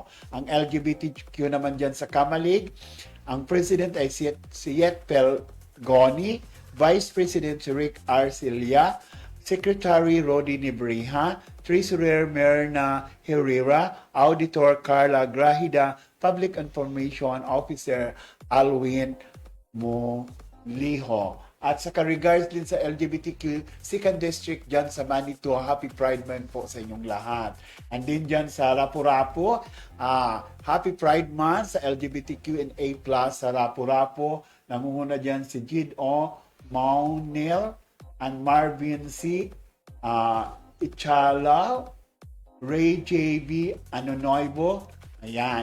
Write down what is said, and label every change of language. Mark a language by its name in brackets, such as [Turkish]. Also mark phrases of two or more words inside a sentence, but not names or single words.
[Filipino] Ang LGBTQ naman dyan sa Kamalig, ang President ay si Yetpel Goni, [English] Vice President [Filipino] si Rick Arcilia, Secretary Rodi Nibriha, Treasurer Merna Herrera, Auditor Carla Grahida, [English] Public Information Officer [Filipino] Alwin Muliho. At sa regards din sa LGBTQ, 2nd District dyan sa Manito, [English] Happy Pride Month [Filipino] po sa inyong lahat. And din dyan sa Rapu-Rapu, [English] Happy Pride Month [Filipino] sa LGBTQNA+, sa Rapu-Rapu. Namumuna dyan si Jid O. Maunil and Marvin C. Ichala, Ray JB Anonoibo. Ayan.